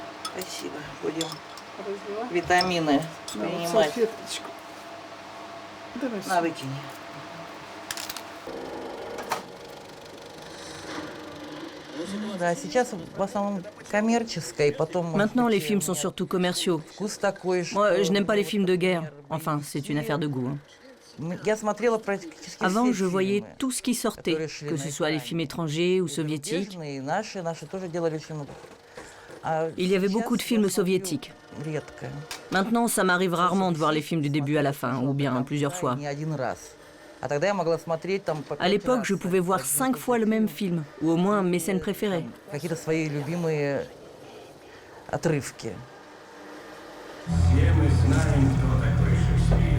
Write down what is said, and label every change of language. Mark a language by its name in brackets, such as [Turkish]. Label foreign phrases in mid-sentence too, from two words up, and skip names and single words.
[Russian] Спасибо, будем разлила. Витамины принимать. Салфеточку. Давай. На, выкини. Да, сейчас в основном коммерческое, потом... [French] Maintenant, les films sont surtout commerciaux. [Russian] Вкус такой, [French] Moi, je n'aime pas les films de guerre. Enfin, c'est une affaire de goût. [Russian] Я смотрела практически [French] Avant, [Russian] все [French] je voyais [Russian] фильмы, [French] tout ce qui sortait, [Russian] которые шли [French] que [Russian] на [French] ce soit les [Russian] экране. [French] films étrangers ou soviétiques. [Russian] Зарубежные, и наши тоже делали очень много. А [French] Il y avait [Russian] сейчас [French] beaucoup de [Russian] я [French] films [Russian] смотрю [French] soviétiques. [Russian] редко. [French] Maintenant, ça m'arrive rarement de voir les films du début à la fin, ou bien plusieurs fois. [Russian] Не один раз. А тогда я могла смотреть там по [French] À 5 l'époque, [Russian] раз. [French] je pouvais voir 5 fois le même film, ou au moins mes scènes préférées. [Russian] Какие-то свои любимые отрывки. Все мы знаем, кто такой Шекспир.